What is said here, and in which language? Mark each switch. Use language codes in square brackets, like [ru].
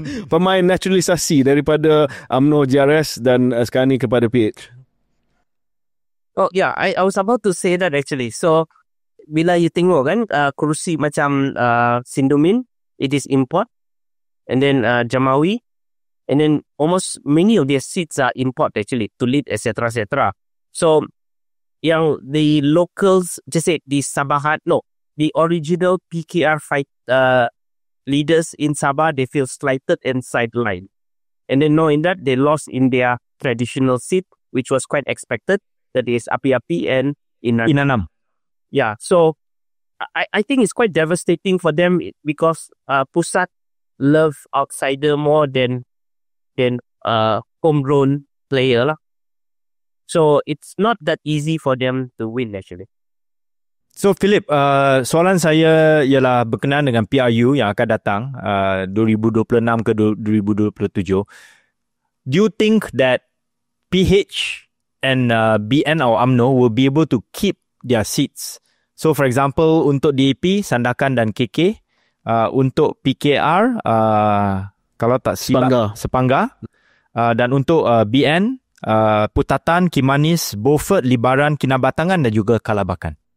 [ms] Pemain naturalisasi daripada UMNO JRS dan sekarang ni kepada PH. [en] Oh yeah, I was about to say that actually. So [ms] bila [en] you [ms] tengok kan [en] kerusi macam Sindumin, it is import, and then Jamawi, and then almost many of their seats are import actually, to lead, etc., etc. So, [ms] yang [en] the locals, just say the Sabahat, no, the original PKR leaders in Sabah, they feel slighted and sidelined. And then knowing that, they lost in their traditional seat, which was quite expected, that is Api-Api and Inanam. Yeah, so I think it's quite devastating for them because Pusat love outsider more than homegrown player lah. So it's not that easy for them to win actually. [ms] So Philip, soalan saya ialah berkenaan dengan PRU yang akan datang 2026 ke 2027. [en] Do you think that PH and BN or UMNO will be able to keep their seats? So for example, [ms] untuk DAP, Sandakan dan KK, untuk PKR, kalau tak silap, Sepangga, dan untuk BN, Putatan, Kimanis, Beaufort, Libaran, Kinabatangan dan juga Kalabakan.